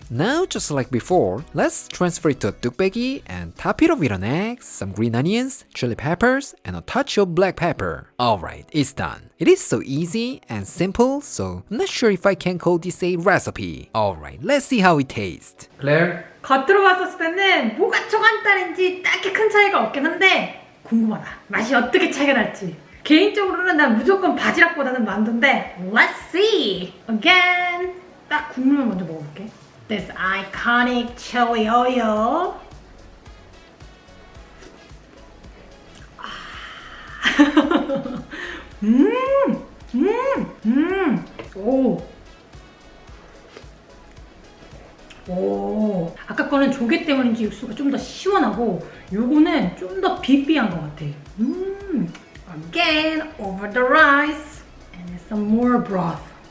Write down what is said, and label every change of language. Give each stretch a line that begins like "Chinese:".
English: Now, just like before, let's transfer it to a tukbegi and top it off with an egg, some green onions, chili peppers, and a touch of black pepper. Alright, it's done. It is so easy and simple, so I'm not sure if I can call this a recipe. Alright, let's see how it tastes. Claire?
Korean: 겉으로 봤었을 때는 뭐가 좀 간단한지 딱히 큰 차이가 없긴 한데 궁금하다. 맛이 어떻게 차이가 날지. 개인적으로는 난 무조건 바지락보다는 만두인데 Let's see!
English: Again! 딱 국물 먼저 먹어볼게. This iconic chili oil. 오.
Korean: 아까 거는 조개 때문인지 육수가 좀 더 시원하고 요거는 좀 더 비비한 것 같아.
English: Again, over the rice and some more broth.